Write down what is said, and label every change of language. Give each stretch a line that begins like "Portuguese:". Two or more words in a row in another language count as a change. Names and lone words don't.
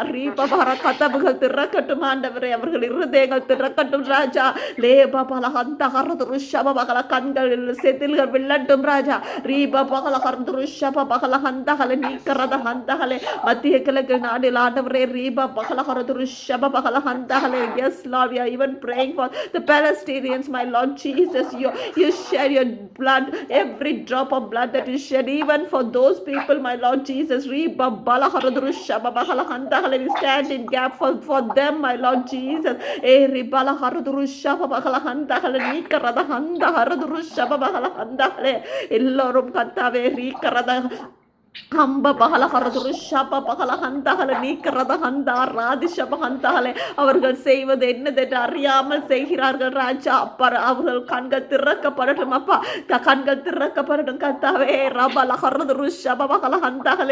Tamil: ரீபா பகர கதவுகள் திறக்கட்டும் ஆண்டவரே, அவர்கள் இருதயங்கள் திறக்கட்டும் ராஜா. லேபா பகல ஹந்த ஹரது ஷப பகல கண்களில் செதில்கள் வில்லட்டும் ராஜா. ரீபா பகல ஹரது ஷப பகல ஹந்த கலே நீக்கரத ஹந்த கலே மத்திய கிழக்கு நாடில் ஆண்டவரே ரீபா பகல ஹரது ஷப பகல ஹந்த கலே.
English: Yes Lord, we are even praying for the Palestinians, my Lord Jesus. You shed your blood, every drop of blood that is shed, even for those people, my Lord Jesus. Reba bala haradu shaba bala handa kale. We stand in gap for them, my Lord Jesus. Ribala haradu shaba bala handa kale nikarada handa haradu shaba bala handa kale.
Tamil: எல்லோரும் கட்டவே rikarada ஹம்ப பகல ஹரதுரு ஷப பகல ஹந்தகல நீக்கரத ஹந்தா ராதி ஷப ஹந்தகலே. அவர்கள் செய்வது என்னதென்று அறியாமல் செய்கிறார்கள் ராஜா. அப்பா அவர்கள் கண்கள் திறக்கப்படட்டும் அப்பா. கண்கள் திறக்கப்படட்டும் கர்த்தாவே. ரபல ஹரதுரு ஷப பகல ஹந்தகலே.